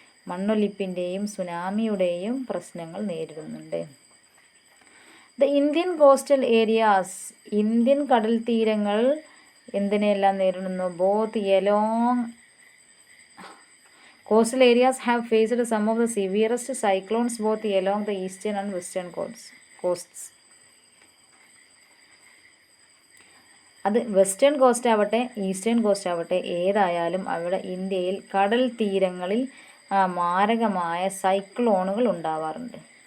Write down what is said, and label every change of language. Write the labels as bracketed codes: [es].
[ml] മണ്ണൊലിപ്പിൻ്റെയും സുനാമിയുടെയും പ്രശ്നങ്ങൾ നേരിടുന്നുണ്ട്. [en] The Indian coastal areas. [ml] Indian കടൽ തീരങ്ങൾ എന്തിനെല്ലാം നേരിടുന്നു? [en] Both along Coastal areas have faced some of the severest cyclones both along the eastern and western coasts. [ml] അത് western coast ആവട്ടെ eastern cost ആവട്ടെ ഏതായാലും അവിടെ ഇന്ത്യയിൽ കടൽ തീരങ്ങളിൽ മാരകമായ സൈക്ലോണുകൾ ഉണ്ടാവാറുണ്ട്.